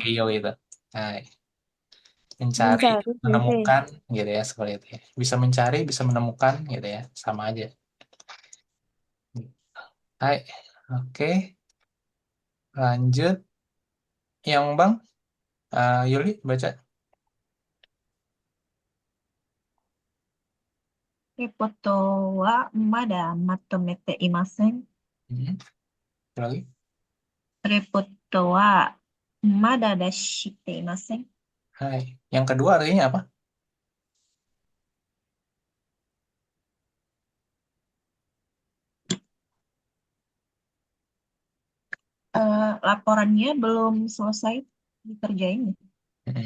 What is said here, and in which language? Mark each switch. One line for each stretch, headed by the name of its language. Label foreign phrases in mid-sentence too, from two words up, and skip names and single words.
Indonesian: Mitsukiyo itu. Nah, mencari, mencari sensei. menemukan, gitu ya, seperti itu ya. Bisa mencari, bisa menemukan, gitu ya. Sama aja. Hai, oke. Lanjut. Yang Bang, Yuli, baca.
Japanese: レポートはまだまとめていません。
Indonesian: Hmm. Lagi.
Japanese: レポートはまだ出していません。
Indonesian: Hai. Yang kedua artinya apa? Laporannya belum selesai dikerjain. Hmm.